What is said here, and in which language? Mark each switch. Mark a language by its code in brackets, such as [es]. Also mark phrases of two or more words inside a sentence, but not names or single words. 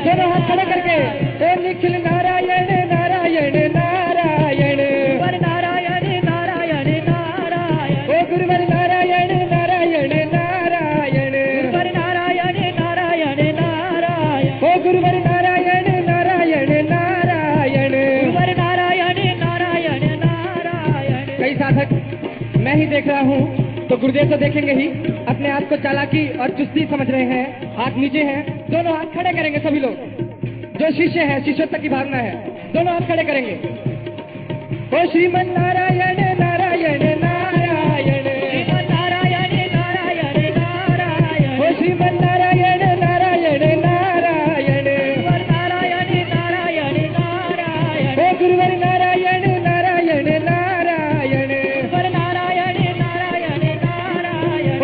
[hi] दोनों हाथ खड़े करके ओ निखिल नारायण नारायण नारायण गुरुवर नारायण नारायण नारायण ओ गुरुवर नारायण नारायण नारायण गुरुवर नारायण नारायण नारायण ओ गुरुवर नारायण नारायण नारायण गुरुवर नारायण नारायण नारायण। कई साधक मैं ही देख रहा हूँ तो गुरुदेव तो देखेंगे ही, अपने आप को चालाकी और चुस्ती समझ रहे हैं, हाथ नीचे हैं, दोनों हाथ खड़े करेंगे सभी लोग। जो शिष्य है शिष्योत्तर की भावना है, दोनों हाथ खड़े करेंगे। ओ श्रीमन नारायण नारायण नारायण श्रीमन नारायण नारायण नारायण ओ श्रीमन नारायण नारायण नारायण गुरुवर नारायण नारायण नारायण ओ गुरुवर नारायण नारायण नारायण गुरुवर नारायण नारायण नारायण